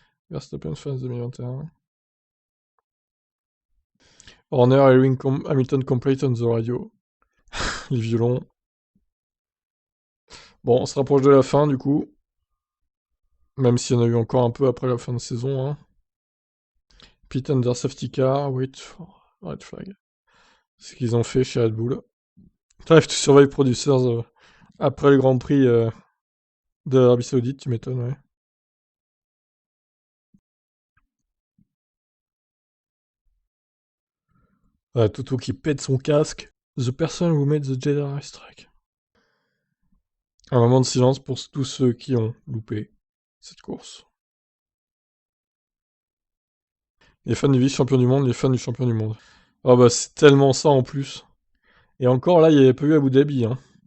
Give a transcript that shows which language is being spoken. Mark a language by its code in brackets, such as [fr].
[en] Verstappen Fans 2021. Horner hearing Hamilton complete on the radio. [fr] Les violons. Bon, on se rapproche de la fin du coup. Même s'il y en a eu encore un peu après la fin de saison. Hein. [en] Pit under safety car, wait for red flag. [fr] C'est ce qu'ils ont fait chez Red Bull. Drive to Survive Producers après le Grand Prix de l'Arabie Saoudite, tu m'étonnes, ouais. Toto qui pète son casque. [en] The person who made the Jedi strike. [fr] Un moment de silence pour tous ceux qui ont loupé cette course. Les fans du vice-champion du monde, les fans du champion du monde. Oh bah c'est tellement ça en plus. Et encore là, il n'y avait pas eu Abu Dhabi. Hein.